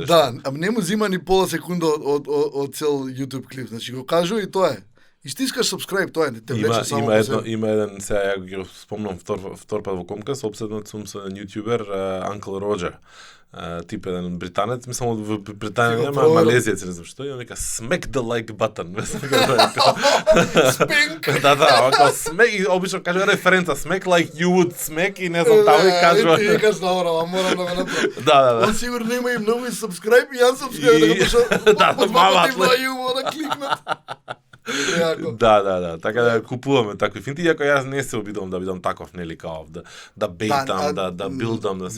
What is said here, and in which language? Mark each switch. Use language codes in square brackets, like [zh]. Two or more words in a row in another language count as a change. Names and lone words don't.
[mk] Да, ама не му зима ни пола секунда од цел YouTube клип, значи го кажува и тоа е. И стискаш subscribe, тоа не те влече само има еден, сега ја го спомнам втор пат во Comcast, обседнат сум со јутјубер Uncle Roger. Тип еден британец, мислам од Британија, нема малезиец, не знам што, и он вика [en] smack the like button. Спинк. [mk] Да, око smack, и обично кажува референца [en] smack like you would smack [mk] и не знам таму и кажува. Ти викаш добро, морам да го направам. Да. Он сигурно има и многу subscribe и unsubscribe, дека пише да кликнат. Да, така да купуваме такви финти, иако јас не се обидувам да бидам таков, нели, као да бейтам, да билдам, да се.